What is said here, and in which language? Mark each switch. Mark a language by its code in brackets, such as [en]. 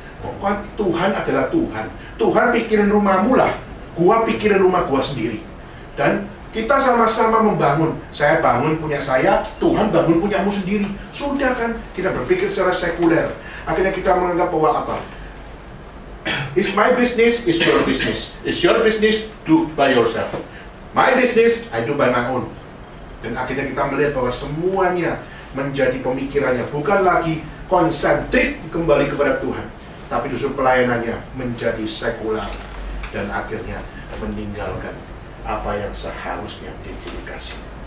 [id] Pokoknya Tuhan adalah Tuhan. Tuhan pikirin rumahmu lah, gua pikirin rumah gua sendiri. Dan kita sama-sama membangun. Saya bangun punya saya, Tuhan bangun punyamu sendiri. Sudah kan, kita berpikir secara sekuler. Akhirnya kita menganggap bahwa apa? [en] It's my business, it's your business. It's your business, do by yourself. My business, I do by my own. [id] Dan akhirnya kita melihat bahwa semuanya menjadi pemikirannya bukan lagi konsentrik kembali kepada Tuhan, tapi justru pelayanannya menjadi sekular. Dan akhirnya meninggalkan apa yang seharusnya didedikasi.